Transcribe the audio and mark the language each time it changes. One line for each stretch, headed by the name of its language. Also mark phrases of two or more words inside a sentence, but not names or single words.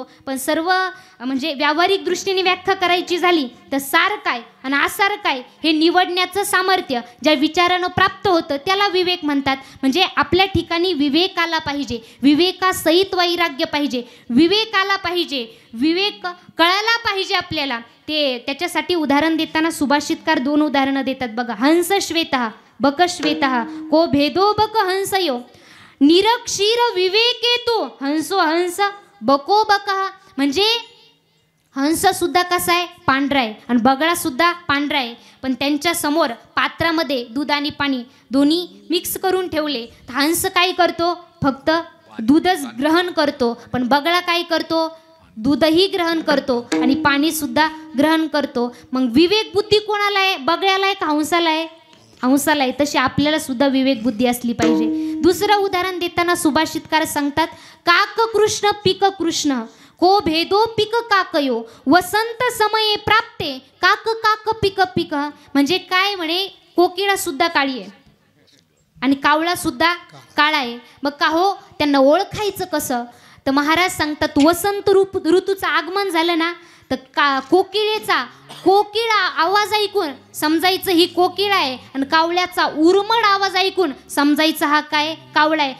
Marathi: पण सर्व म्हणजे व्यावहारिक दृष्टीने व्याख्या करायची झाली तर सार काय आणि आसार काय हे निवडण्याचं सामर्थ्य ज्या विचारानं प्राप्त होतं त्याला विवेक म्हणतात. म्हणजे आपल्या ठिकाणी विवेक आला पाहिजे, विवेकासहित वैराग्य पाहिजे, विवेक आला पाहिजे, विवेक कळायला पाहिजे आपल्याला. ते त्याच्यासाठी उदाहरण देताना सुभाषितकार 2 उदाहरणं देतात बघा.
Sanskrit: हंस श्वेतः बक श्वेतः को भेदो बक हंसयो, निरक्षीर विवेकेतो हंसो हंस बको बकः.
Marathi: म्हणजे हंस सुद्धा कसा आहे, पांढरा आहे, आणि बगळा सुद्धा पांढरा आहे. पण त्यांच्या समोर पात्रामध्ये दूध आणि पाणी दोन्ही मिक्स करून ठेवले, तर हंस काय करतो, फक्त दूधच ग्रहण करतो. पण बगळा काय करतो, दूधही ग्रहण करतो आणि पाणी सुद्धा ग्रहण करतो. मग विवेक बुद्धी कोणाला आहे, बगळ्याला आहे का हंसाला आहे, हंसाला आहे. तशी आपल्याला सुद्धा विवेक बुद्धी असली पाहिजे. दुसरं उदाहरण देताना सुभाषितकार सांगतात,
Sanskrit: काक कृष्ण पिक कृष्ण को भेदो पिक काकयो, वसंत समये प्राप्ते काक काक पिक पिक.
Marathi: म्हणजे काय म्हणे, कोकिळा सुद्धा काळी आहे आणि कावळा सुद्धा काळा आहे. मग का हो, त्यांना ओळखायचं कसं, तर महाराज सांगतात वसंत ऋतूचं आगमन झालं ना, तर कोकिळेचा कोकिळा आवाज ऐकून समजायचं ही कोकिळा आहे, आणि कावळ्याचा उर्मड आवाज ऐकून समजायचं हा काय, कावळा आहे.